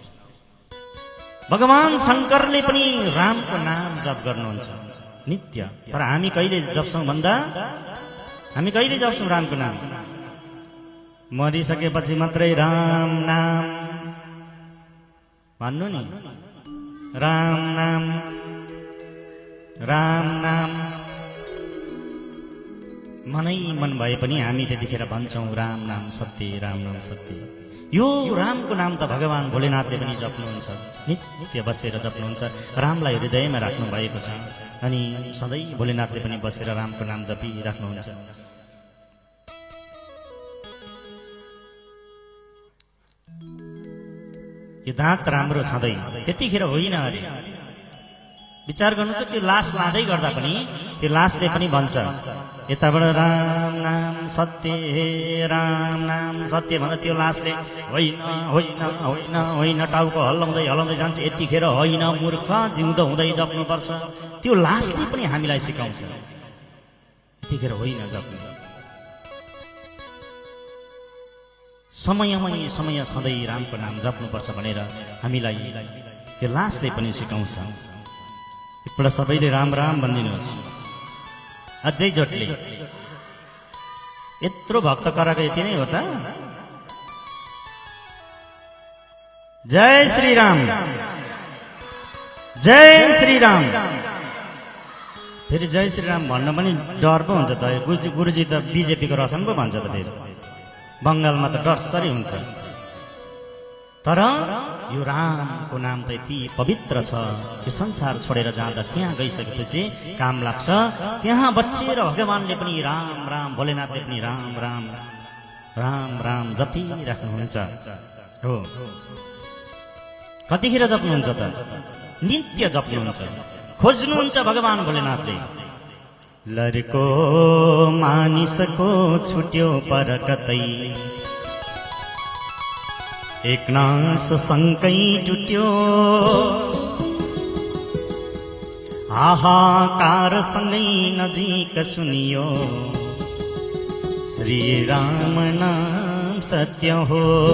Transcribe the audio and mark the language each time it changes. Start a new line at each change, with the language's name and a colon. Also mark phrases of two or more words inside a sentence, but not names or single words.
Nepali: भगवान शङ्करले पनि रामको नाम जप गर्नुहुन्छ नित्य। तर हामी कहिले जप्छौँ भन्दा, हामी कहिले जप्छौँ रामको नाम? मरिसकेपछि मात्रै राम नाम भन्नु नि, राम नाम राम नाम। मनै मन भए पनि हामी त्यतिखेर भन्छौँ राम नाम सत्य, राम नाम सत्य। यो रामको नाम त भगवान भोलेनाथले पनि जप्नुहुन्छ, नित्य बसेर जप्नुहुन्छ। रामलाई हृदयमा राख्नु भएको छ अनि सधैँ भोलेनाथले पनि बसेर रामको नाम जपिराख्नुहुन्छ। यो दाँत राम्रो छँदै त्यतिखेर होइन अरे। विचार गर्नु त, त्यो लास लाँदै गर्दा पनि त्यो लासले पनि भन्छ यताबाट राम नाम सत्य, हे राम नाम सत्य भन्दा त्यो लासले होइन होइन होइन होइन टाउको हल्लाउँदै हल्लाउँदै जान्छ। यतिखेर होइन मूर्ख, जिउँदो हुँदै जप्नुपर्छ। त्यो लासले पनि हामीलाई सिकाउँछ यतिखेर होइन जप्नु। समयमै समय सधैँ रामको नाम जप्नुपर्छ भनेर हामीलाई त्यो लासले पनि सिकाउँछ। एकपल्ट सबैले राम राम भनिदिनुहोस्, अझै जोटले। यत्रो भक्त कराएको यति नै हो त। जय श्री राम, जय श्री राम। फेरि जय श्री राम भन्न पनि डर पो हुन्छ त। गुरुजी त बिजेपीको रसन पो भन्छ त। फेरि बङ्गालमा त डरसरी हुन्छ। तर यो रामको नाम त यति पवित्र छ, यो संसार छोडेर जाँदा त्यहाँ गइसकेपछि काम लाग्छ। त्यहाँ बसेर भगवानले पनि राम राम, भोलेनाथले पनि राम राम राम राम जपिराख्नुहुन्छ। हो, कतिखेर जप्नुहुन्छ त? नित्य जप्नुहुन्छ, खोज्नुहुन्छ भगवान भोलेनाथले। लरको मानिसको छुट्यो पर कतै, एक नास सँगै टुट्यो, हाहाकार सँगै नजिक सुनियो, श्री राम नाम सत्य हो।